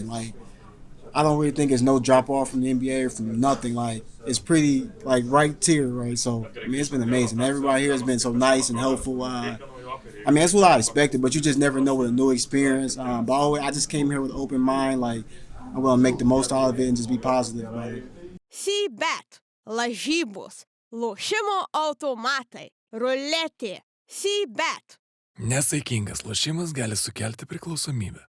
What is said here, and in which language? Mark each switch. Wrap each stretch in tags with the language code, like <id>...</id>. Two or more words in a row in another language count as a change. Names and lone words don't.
<en>Like I don't really think there's no drop off from the NBA or from nothing. Like it's pretty like right tier, right? So I mean it's been amazing. Everybody here has been so nice and helpful. I mean that's what I expected, but you just never know with a new experience. But I just came here with an open mind. Like I'm gonna make the most out of it and just be positive about it.</en> <lt>Bet, lažybos, lošimo automatai, ruletė, Bet. Nesaikingas lošimas gali sukelti priklausomybę.</lt>